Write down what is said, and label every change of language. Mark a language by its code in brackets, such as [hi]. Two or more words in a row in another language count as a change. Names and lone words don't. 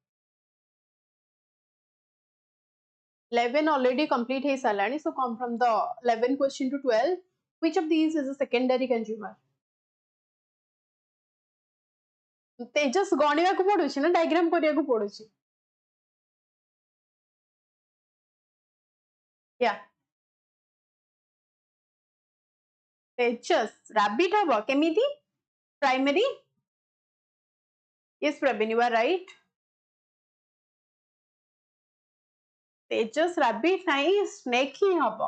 [en] 11 already complete hai salani, so come from the 11 question to 12. Which of these is a secondary consumer? [or] Tejas ଗଣିବାକୁ ପଡୁଛି ନା ଡାଇଗ୍ରାମ କରିବାକୁ ପଡୁଛି? [en] Yeah. [or] Tejas rabbit haba kemiti? [en] Primary? Yes, Praveen, you are right. [or] Tejas rabbit nahi, snake hi haba.